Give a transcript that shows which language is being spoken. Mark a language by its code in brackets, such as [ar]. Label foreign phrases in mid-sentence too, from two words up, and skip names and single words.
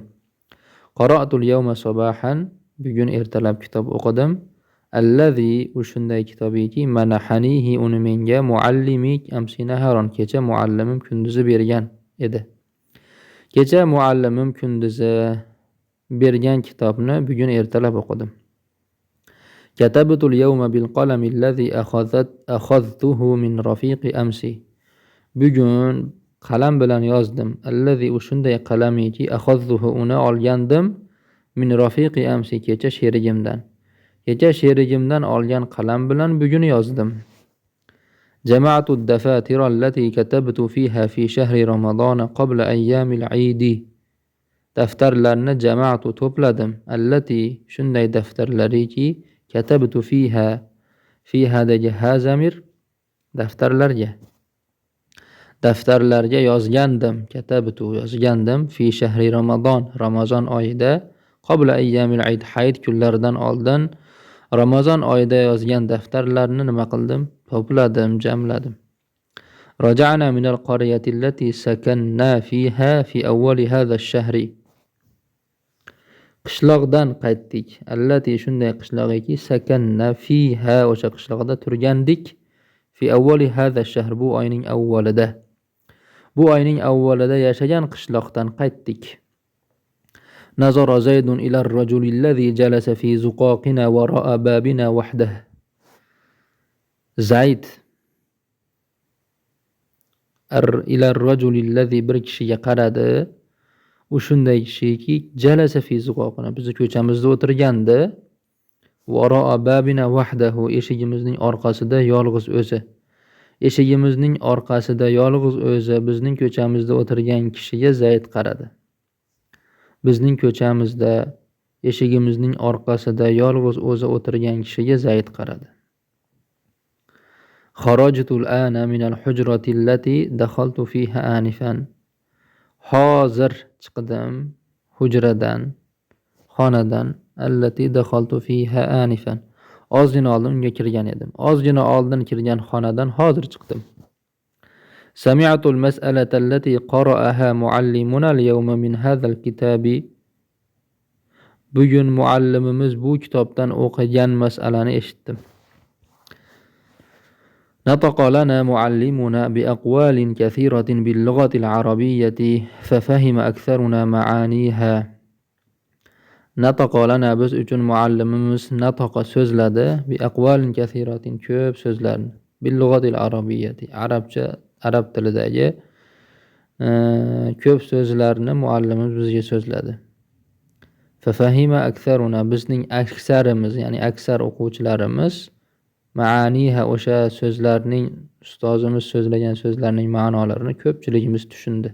[ar] قرأت اليوم صباحا. [uz] Bugun ertalab kitob o'qidim. Allazi shunday kitobiki manahanihi uni menga muallimik [ar] أمس نهارا. [uz] Kecha muallimim kunduzi bergan edi. Kecha muallimim kunduzi bergan kitobni bugun ertalab o'qidim. [ar] كتبت اليوم بالقلم الذي أخذته من رفيقي أمس. [uz] Bugun qalam bilan yozdim. Allazi shunday qalamiki akhadhtuhu uni olgandim [ar] من رفيقي أمس [uz] kecha sherigimdan. Kecha sherigimdan olgan qalam bilan bugun yozdim. [ar] جمعت الدفاتر التي كتبت فيها في شهر رمضان قبل أيام العيد. [uz] Daftarlarni jama'tu to'pladim. Allati shunday daftarlariki [ar] كتبت فيها [uz] hazamir daftarlarga yozgandim. Katabtu yozgandim [ar] في شهر رمضان, [uz] Ramazon oyida [ar] قبل أيام العيد, [uz] hayit kunlaridan oldin Ramazon oyida yozgan daftarlarni nima qildim? To'pladim, jamladim. [ar] رجعنا من القرية التي سكنا فيها في أول هذا الشهر. [uz] Qishloqdan qaytdik. Allati shunday qishloqiki [ar] سكنا فيها [uz] o'sha qishloqda turgandik. [ar] في أول هذا الشهر [uz] bu oyning avvalida. Bu oyning avvalida yashagan qishloqdan qaytdik. [ar] نظر زيد إلى الرجل الذي جلس في زقاقنا وراء بابنا وحده. [uz] Zayd [ar] إلى الرجل الذي [uz] bir kishiga qaradi. U shunday kishiki [ar] جلس في زقاقنا [uz] bizni ko'chamizda o'tirgandi. [ar] وراء بابنا وحده [uz] eshigimizning orqasida yolg'iz o'zi. Eshigimizning orqasida yolg'iz o'zi bizning ko'chamizda o'tirgan kishiga Zayd qaradi. Bizning ko'chamizda eshigimizning orqasida yolg'iz o'zi o'tirgan kishiga Zayd qaradi. [ar] خرجت الآن من الحجرة التي دخلت فيها آنفا. [uz] Hozir chiqdim hujradan, xonadan [ar] التي دخلت فيها آنفا. [uz] Ozgina oldin unga kirgan edim. Ozgina oldin kirgan xonadan hozir chiqdim. [ar] سمعت المسألة التي قرأها معلمنا اليوم من هذا الكتاب. [uz] Bugun muallimimiz bu kitobdan o'qigan mas'alani eshitdim. [ar] نطق لنا معلمنا بأقوال كثيرة باللغة العربية ففهم أكثرنا معانيها. نطق لنا [uz] biz uchun muallimimiz nataqa so'zladi [ar] بأقوال كثيرة [uz] ko'p so'zlarni [ar] باللغة العربية [uz] arab tilidagi ko'p so'zlarni muallimimiz bizga so'zladi. [ar] ففهم أكثرنا [uz] bizning aksarimiz ya'ni aksar o'quvchilarimiz ma'aniha o'sha so'zlarning ustozimiz so'zlagan so'zlarning ma'nolarini ko'pchiligimiz tushundi.